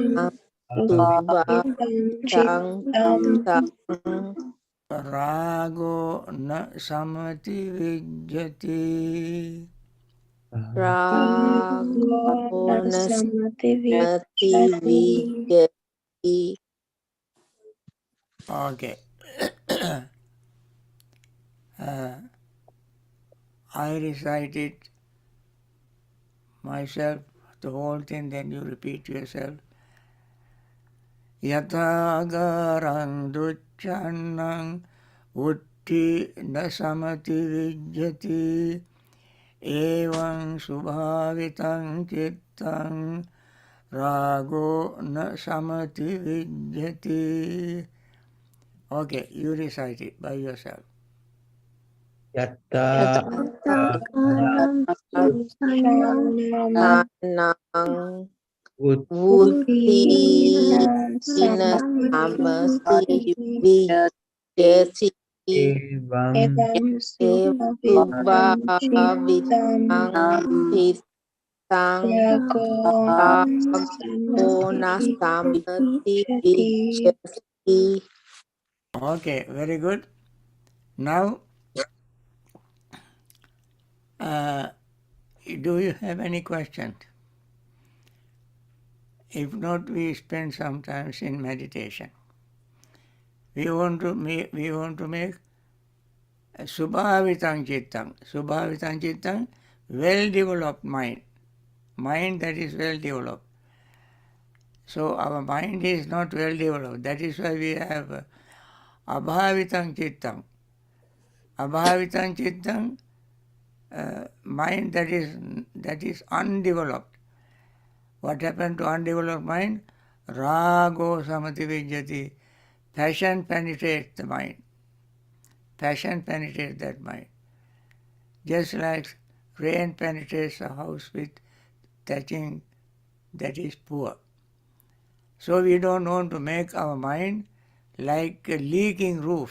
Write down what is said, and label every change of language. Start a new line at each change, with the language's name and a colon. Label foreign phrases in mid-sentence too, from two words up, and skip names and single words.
Pali: Subhavitam cittang rago na samati vijjati. rago nasamati vijjati.
English: Okay. I recite it myself, the whole thing, then you repeat yourself.
Pali: Yatha agarang ducchanang vutti na samati vijjati evaṁ subhavitam cittang rago na samati vijjati.
English: Okay, you recite it by yourself.
Pali: Yatta Suchanang Would Vutti nasamati vijjati. Evam Subhavitam cittang rago nasamati vijjati.
English: Okay, very good. Now, do you have any questions? If not, we spend some time in meditation. We want to make
Pali: subhavitam cittang. Subhavitam cittang,
English: well-developed mind. mind that is well developed. So our mind is not well developed. That is why we have
Pali: abhavitam chittam.
English: Abhavitam chittam, mind that is undeveloped. What happened to undeveloped mind?
Pali: Rago samati vijjati.
English: Passion penetrates the mind. Passion penetrates that mind. Just like rain penetrates a house with thatching that is poor. So we don't want to make our mind like a leaking roof.